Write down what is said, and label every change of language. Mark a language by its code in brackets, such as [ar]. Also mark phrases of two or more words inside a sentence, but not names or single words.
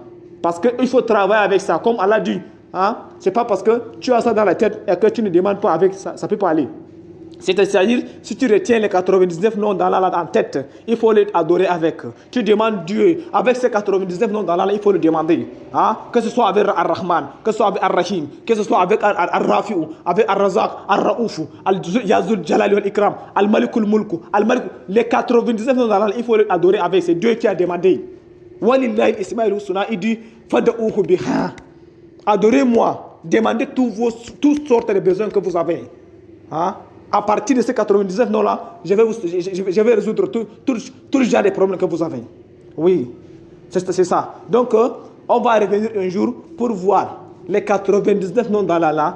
[fr] Parce qu'il faut travailler avec ça. Comme Allah dit, c'est pas parce que tu as ça dans la tête et que tu ne demandes pas avec ça, ça peut pas aller. C'est-à-dire, si tu retiens les 99 noms d'Allah en tête, il faut les adorer avec. Tu demandes Dieu, avec ces 99 noms d'Allah, il faut le demander. Que ce soit avec Ar-Rahman, que ce soit avec Ar-Rahim, que ce soit avec Ar-Rafi'u, avec Ar-Razaq, Ar-Ra'ufu, Al-Yazul Jalali wal-Ikram, Al-Malikul Mulku, Al-Malik. Les 99 noms d'Allah, il faut les adorer avec. C'est Dieu qui a demandé. [ar] ولله الأسماء الحسنى, [fr] il dit [ar] فادعوه بها. [fr] Adorez-moi, demandez toutes sortes de besoins que vous avez. À partir de ces 99 noms-là, je vais résoudre tout le genre de problèmes que vous avez. Oui, c'est ça. Donc, on va revenir un jour pour voir les 99 noms d'Allah là.